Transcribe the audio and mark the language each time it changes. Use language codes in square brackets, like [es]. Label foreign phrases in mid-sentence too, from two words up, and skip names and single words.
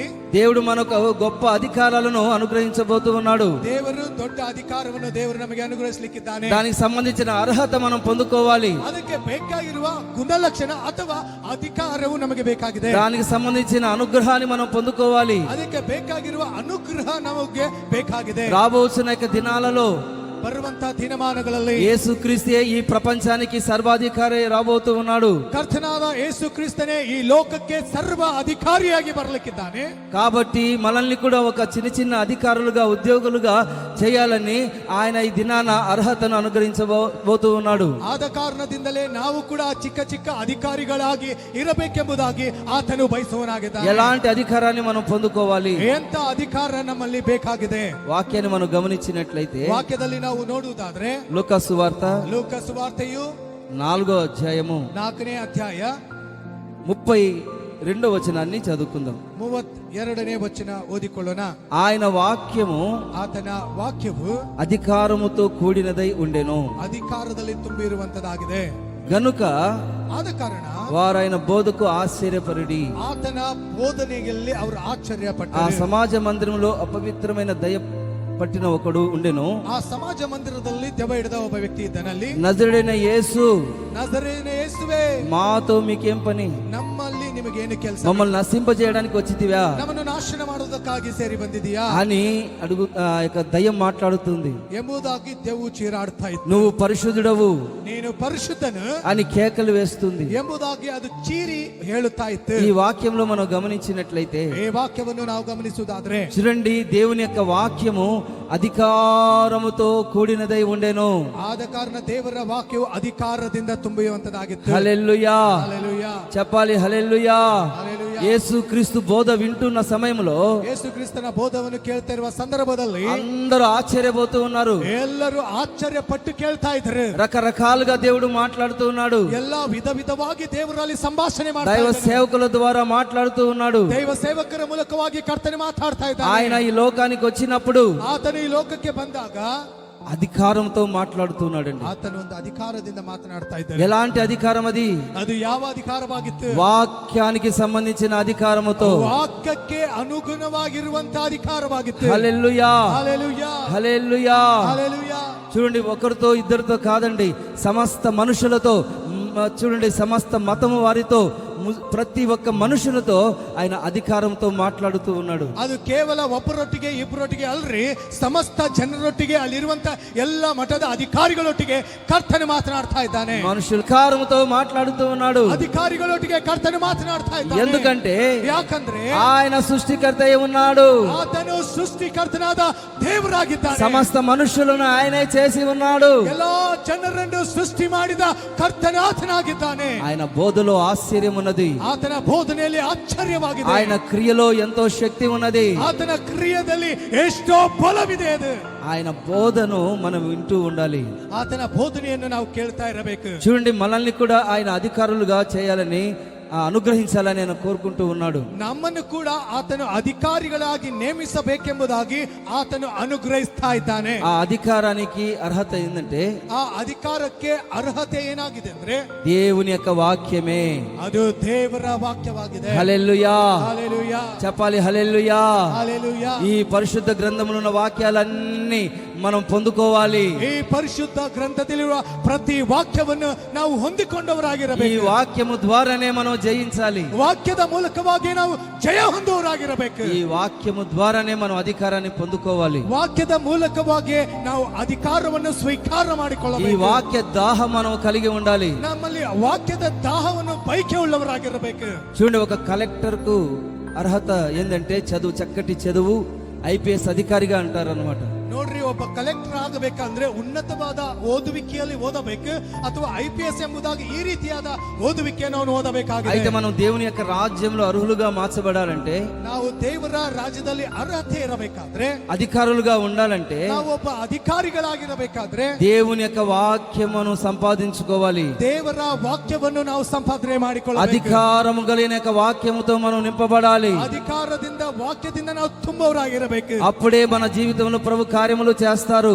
[te] దేవుడు మనకు గొప్ప అధికారాలను అనుగ్రహించబోతూ ఉన్నాడు. [kn] ದೇವರು ದೊಡ್ಡ ಅಧಿಕಾರವನ್ನು ದೇವರು ನಮಗೆ ಅನುಗ್ರಹಿಸಲಿಕ್ಕಿದ್ದಾನೆ. [te] దానికి సంబంధించిన అర్హత మనం పొందుకోవాలి. [kn] ಅದಕ್ಕೆ ಬೇಕಾಗಿರುವ ಗುಣಲಕ್ಷಣ ಅಥವಾ ಅಧಿಕಾರವು ನಮಗೆ ಬೇಕಾಗಿದೆ. [te] దానికి సంబంధించిన అనుగ్రహాన్ని మనం పొందుకోవాలి. [kn] ಅದಕ್ಕೆ ಬೇಕಾಗಿರುವ ಅನುಗ್ರಹ ನಮಗೆ ಬೇಕಾಗಿದೆ. [te] రాబోతున్న దినాలలో [kn] ಬರುವಂತಹ ದಿನಮಾನಗಳಲ್ಲಿ [te] యేసుక్రీస్తే ఈ ప్రపంచానికి సర్వాధికారి రాబోతూ ఉన్నాడు. [kn] ಕರ್ತನಾದ ಯೇಸು ಕ್ರಿಸ್ತನೇ ಈ ಲೋಕಕ್ಕೆ ಸರ್ವ ಅಧಿಕಾರಿಯಾಗಿ ಬರಲಿಕ್ಕಿದ್ದಾನೆ. [te] కాబట్టి మనల్ని కూడా ఒక చిన్న చిన్న అధికారులుగా ఉద్యోగులుగా చేయాలని ఆయన ఈ దినాన అర్హతను అనుగ్రహించబోతూ ఉన్నాడు. [kn] ಆದ ಕಾರಣದಿಂದಲೇ ನಾವು ಕೂಡ ಚಿಕ್ಕ ಚಿಕ್ಕ ಅಧಿಕಾರಿಗಳಾಗಿ ಇರಬೇಕೆಂಬುದಾಗಿ ಆತನು ಬಯಸುವನಾಗಿದ್ದಾನೆ. [te] ఎలాంటి అధికారాన్ని మనం పొందుకోవాలి? [kn] ಎಂತ ಅಧಿಕಾರ ನಮ್ಮಲ್ಲಿ ಬೇಕಾಗಿದೆ? [te] వాక్యాన్ని మనం గమనించినట్లయితే [kn] ವಾಕ್ಯದಲ್ಲಿ ನಾವು ನೋಡುವುದಾದ್ರೆ [te] లూకా సువార్త [kn] ಲೋಕ ಸುವಾರ್ತೆಯು [te] 4వ అధ్యాయము [kn] 4ನೇ ಅಧ್ಯಾಯ [te] 32వ వచనాన్ని చదువుకుందాం. [kn] 32ನೇ ವಚನ ಓದಿಕೊಳ್ಳೋಣ. [te] ఆయన వాక్యము [kn] ಆತನ ವಾಕ್ಯವು [te] అధికారముతో కూడినదై ఉండెను, [kn] ಅಧಿಕಾರದಲ್ಲಿ ತುಂಬಿರುವಂತದಾಗಿದೆ. [te] గనుక [kn] ಆದ ಕಾರಣ [te] వారైన బోధకు ఆశ్చర్యపరుడి. [kn] ಆತನ ಬೋಧನೆಯಲ್ಲಿ ಅವರು ಆಶ್ಚರ್ಯ [te] ఆ [kn] ಪಟ್ಟರು. [te] సమాజ మందిరంలో అపవిత్రమైన దయ పట్టిన ఒకడు ఉండెను. [kn] ಆ ಸಮಾಜ ಮಂದಿರದಲ್ಲಿ ದೆವ್ವ ಹಿಡಿದ ಒಬ್ಬ ವ್ಯಕ್ತಿ ಇದ್ದನಲ್ಲಿ, [te] నజరుడైన యేసు, [kn] ನಜರೇಯನ ಯೇಸುವೇ, [te] మాతో మీకేం పని? [kn] ನಮ್ಮಲ್ಲಿ ನಿಮಗೇನು ಕೆಲಸ? [te] మమ్మల్ని నశింపజేయడానికి వచ్చితివా [kn] ನಮ್ಮನ್ನು ನಾಶನ ಮಾಡುವುದಕ್ಕಾಗಿ ಸೇರಿ ಬಂದಿದೀಯಾ [te] అని ఆ యొక్క దయ్యం మాట్లాడుతుంది. [kn] ಎಂಬುದಾಗಿ ದೆವ್ವು ಚೀರಾಡ್ತಾ ಇತ್ತು. [te] నువ్వు పరిశుద్ధుడవు [kn] ನೀನು ಪರಿಶುದ್ಧನು [te] అని కేకలు వేస్తుంది. [kn] ಎಂಬುದಾಗಿ ಅದು ಚೀರಿ ಹೇಳುತ್ತಾ ಇತ್ತು. [te] ఈ వాక్యంలో మనం గమనించినట్లయితే [kn] ಈ ವಾಕ್ಯವನ್ನು ನಾವು ಗಮನಿಸುವುದಾದ್ರೆ [te] చూడండి, దేవుని యొక్క వాక్యము అధికారముతో కూడినదై ఉండెను. [kn] ಆದ ಕಾರಣ ದೇವರ ವಾಕ್ಯವು ಅಧಿಕಾರದಿಂದ ತುಂಬಿರುವಂತದಾಗಿತ್ತು. [te] హల్లెలూయా. [kn] ಹಲ್ಲೆಲೂಯಾ. [te] చెప్పాలి హల్లెలూయా. [kn] ಹಲ್ಲೆಲೂಯಾ. [te] యేసు క్రీస్తు బోధ వింటున్న సమయంలో [kn] ಯೇಸು ಕ್ರಿಸ್ತನ ಬೋಧವನ್ನು ಕೇಳ್ತಾ ಇರುವ ಸಂದರ್ಭದಲ್ಲಿ [te] అందరూ ఆశ్చర్యపోతూ ఉన్నారు. [kn] ಎಲ್ಲರೂ ಆಶ್ಚರ್ಯ ಪಟ್ಟು ಕೇಳ್ತಾ ಇದ್ದಾರೆ. [te] రకరకాలుగా దేవుడు మాట్లాడుతూ ఉన్నాడు. [kn] ಎಲ್ಲಾ ವಿಧ ವಿಧವಾಗಿ ದೇವರಲ್ಲಿ ಸಂಭಾಷಣೆ ಮಾಡ್ತಾ [te] దైవ [kn] ಇದ್ದಾನೆ. [te] సేవకుల ద్వారా మాట్లాడుతూ ఉన్నాడు. [kn] ದೈವ ಸೇವಕರ ಮೂಲಕವಾಗಿ ಕರ್ತನೆ ಮಾತಾಡ್ತಾ ಇದ್ದಾನೆ. [te] ఆయన ఈ లోకానికి వచ్చినప్పుడు [kn] ಆತನು ಈ ಲೋಕಕ್ಕೆ ಬಂದಾಗ [te] అధికారంతో మాట్లాడుతున్నాడండి. [kn] ಆತನು ಒಂದು ಅಧಿಕಾರದಿಂದ ಮಾತನಾಡ್ತಾ ಇದ್ದಾನೆ. [te] ఎలాంటి అధికారం అది? [kn] ಅದು ಯಾವ ಅಧಿಕಾರವಾಗಿತ್ತು? [te] వాక్యానికి సంబంధించిన అధికారముతో. [kn] ವಾಕ್ಯಕ್ಕೆ ಅನುಗುಣವಾಗಿರುವಂತಹ ಅಧಿಕಾರವಾಗಿತ್ತು. [te] హల్లెలూయా. హల్లెలూయా. హల్లెలూయా. హల్లెలూయా. చూడండి, ఒకరితో ఇద్దరితో కాదండి, సమస్త మనుషులతో, చూడండి సమస్త మతము వారితో, ప్రతి ఒక్క మనుషులతో ఆయన అధికారంతో మాట్లాడుతూ ఉన్నాడు. [kn] ಅದು ಕೇವಲ ಒಬ್ಬರೊಟ್ಟಿಗೆ ಇಬ್ಬರೊಟ್ಟಿಗೆ ಅಲ್ರಿ, ಸಮಸ್ತ ಜನರೊಟ್ಟಿಗೆ ಅಲ್ಲಿರುವಂತ ಎಲ್ಲ ಮಠದ ಅಧಿಕಾರಿಗಳೊಟ್ಟಿಗೆ ಕರ್ತನೆ ಮಾತನಾಡ್ತಾ ಇದ್ದಾನೆ. [te] మనుషుల అధికారంతో మాట్లాడుతూ ఉన్నాడు. [kn] ಅಧಿಕಾರಿಗಳೊಟ್ಟಿಗೆ ಕರ್ತನೆ ಮಾತನಾಡ್ತಾ ಇದ್ದಾನೆ. [te] ఎందుకంటే [kn] ಯಾಕಂದ್ರೆ [te] ఆయన సృష్టికర్త అయి ఉన్నాడు. [kn] ಆತನು ಸೃಷ್ಟಿಕರ್ತನಾದ ದೇವರಾಗಿದ್ದಾನೆ. [te] సమస్త మనుషులను ఆయనే చేసి ఉన్నాడు. [kn] ಎಲ್ಲಾ ಜನರನ್ನು ಸೃಷ್ಟಿ ಮಾಡಿದ ಕರ್ತನಾಥನಾಗಿದ್ದಾನೆ. [te] ఆయన బోధలో ఆశ్చర్యం ఉన్నది. [kn] ಆತನ ಬೋಧನೆಯಲ್ಲಿ ಆಶ್ಚರ್ಯವಾಗಿದೆ. [te] ఆయన క్రియలో ఎంతో శక్తి ఉన్నది. [kn] ಆತನ ಕ್ರಿಯೆಯಲ್ಲಿ ಎಷ್ಟೋ ಬಲವಿದೆ. ಅದು [te] ఆయన బోధను మనం వింటూ ఉండాలి. [kn] ಆತನ ಬೋಧನೆಯನ್ನು ನಾವು ಕೇಳ್ತಾ ಇರಬೇಕು. [te] చూడండి, మనల్ని కూడా ఆయన అధికారులుగా చేయాలని అనుగ్రహించాలని ఆయన కోరుకుంటూ ఉన్నాడు. [kn] ನಮ್ಮನ್ನು ಕೂಡ ಆತನು ಅಧಿಕಾರಿಗಳಾಗಿ ನೇಮಿಸಬೇಕೆಂಬುದಾಗಿ ಆತನು ಅನುಗ್ರಹಿಸ್ತಾ ಇದ್ದಾನೆ. [te] ఆ అధికారానికి అర్హత ఏంటంటే [kn] ಆ ಅಧಿಕಾರಕ್ಕೆ ಅರ್ಹತೆ ಏನಾಗಿದೆ ಅಂದ್ರೆ [te] దేవుని యొక్క వాక్యమే. [kn] ಅದು ದೇವರ ವಾಕ್ಯವಾಗಿದೆ. [te] హల్లెలూయా. హల్లెలూయా. చెప్పాలి హల్లెలూయా. హల్లెలూయా. ఈ పరిశుద్ధ గ్రంథంలో ఉన్న వాక్యాలన్నీ మనం పొందుకోవాలి. [kn] ಈ ಪರಿಶುದ್ಧ ಗ್ರಂಥದಲ್ಲಿರುವ ಪ್ರತಿ ವಾಕ್ಯವನ್ನು ನಾವು [te] ఈ [kn] ಹೊಂದಿಕೊಂಡವರಾಗಿರಬೇಕು. [te] వాక్యము ద్వారానే మనం జయించాలి. [kn] ವಾಕ್ಯದ ಮೂಲಕವಾಗಿ ನಾವು ಜಯ ಹೊಂದುವವರಾಗಿರಬೇಕು. [te] ఈ వాక్యము ద్వారానే మనం అధికారాన్ని పొందుకోవాలి. [kn] ವಾಕ್ಯದ ಮೂಲಕವಾಗಿ ನಾವು ಅಧಿಕಾರವನ್ನು ಸ್ವೀಕಾರ [te] ఈ [kn] ಮಾಡಿಕೊಳ್ಳಬೇಕು. [te] వాక్య దాహం మనం కలిగి ఉండాలి. [kn] ನಮ್ಮಲ್ಲಿ ವಾಕ್ಯದ ದಾಹವನ್ನು ಬಯಕೆ ಉಳ್ಳವರಾಗಿರಬೇಕು. [te] చూడండి, ఒక కలెక్టర్ కు అర్హత ఏంటంటే చక్కటి చదువు, ఐపీఎస్ అధికారిగా అంటారు అనమాట. [kn] ನೋಡ್ರಿ, ಒಬ್ಬ ಕಲೆಕ್ಟರ್ ಆಗಬೇಕಂದ್ರೆ ಉನ್ನತವಾದ ಓದುವಿಕೆಯಲ್ಲಿ ಓದಬೇಕು, ಅಥವಾ IPS ಎಂಬುದಾಗಿ ಈ ರೀತಿಯಾದ ಓದುವಿಕೆಯನ್ನು ಅವನು ಓದಬೇಕಾಗಿದೆ. [te] అయితే మనం దేవుని యొక్క రాజ్యంలో అర్హులుగా మార్చబడాలంటే, [kn] ನಾವು ದೇವರ ರಾಜ್ಯದಲ್ಲಿ ಅರ್ಹತೆ ಇರಬೇಕಾದ್ರೆ, [te] అధికారులుగా ఉండాలంటే [kn] ನಾವು ಒಬ್ಬ ಅಧಿಕಾರಿಗಳಾಗಿರಬೇಕಾದ್ರೆ [te] దేవుని యొక్క వాక్యమును సంపాదించుకోవాలి. [kn] ದೇವರ ವಾಕ್ಯವನ್ನು ನಾವು ಸಂಪಾದನೆ ಮಾಡಿಕೊಳ್ಳಬೇಕು. [te] అధికారము కలిగిన యొక్క వాక్యముతో మనం నింపబడాలి. [kn] ಅಧಿಕಾರದಿಂದ ವಾಕ್ಯದಿಂದ ನಾವು ತುಂಬವರಾಗಿರಬೇಕು. [te] అప్పుడే మన జీవితంలో ప్రభు కార్యములు చేస్తారు.